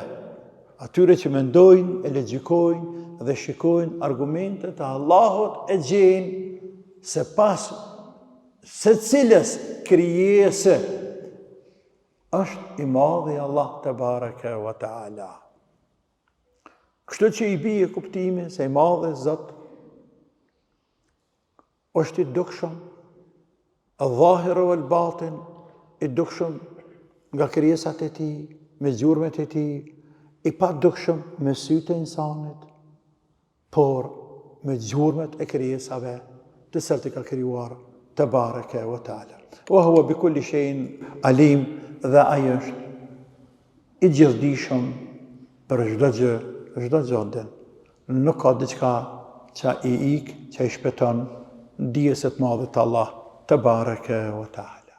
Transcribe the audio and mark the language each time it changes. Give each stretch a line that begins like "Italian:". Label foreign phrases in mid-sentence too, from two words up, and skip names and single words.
Albanian: Atyre që mendojnë, e logjikojnë dhe shikojnë argumentet e Allahut e gjejnë se pas secilës krijesë është i madhi Allah
Arabic: تبارك وتعالى.
Albanian: Kështu që i bie kuptimi se i madhi Zot është i dukshëm,
Arabic: الظاهر والباطن,
Albanian: i dukshëm nga krijesat e tij, me gjurmët e tij, i pa dukshëm me sytë e insanit, por me gjurmët e krijesave të cilët i ka krijuar
Arabic: تبارك وتعالى. وهو بكل شيء عليم,
Albanian: dhe ai është i gjithdijshëm për çdo gjë, çdo gjë. Nuk ka diçka që i ik, që i shpëton dijes së të madhit Allah
Arabic: تبارك وتعالى.